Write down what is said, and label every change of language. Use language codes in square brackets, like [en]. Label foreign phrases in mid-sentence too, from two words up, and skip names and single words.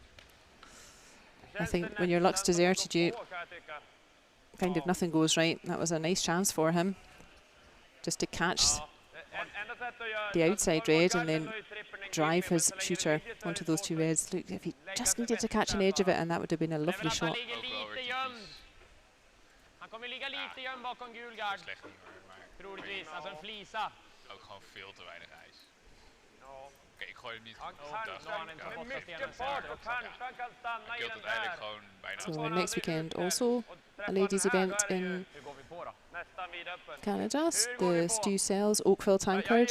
[en] I think when your luck's deserted you, kind of nothing goes right. That was a nice chance for him, just to catch the outside red and then drive his shooter onto those 2 reds. Look, if he just needed to catch an edge of it, and that would have been a lovely shot. [sv] Kommer ligga lite gömd bakom gul gard. Troligtvis, alltså en flisa. [nl] Ook gewoon veel te weinig ijs. Oké, ik gooi hem niet goed. [en] So next weekend also a ladies event in Canada, the Stu Sells Oakville Tankard.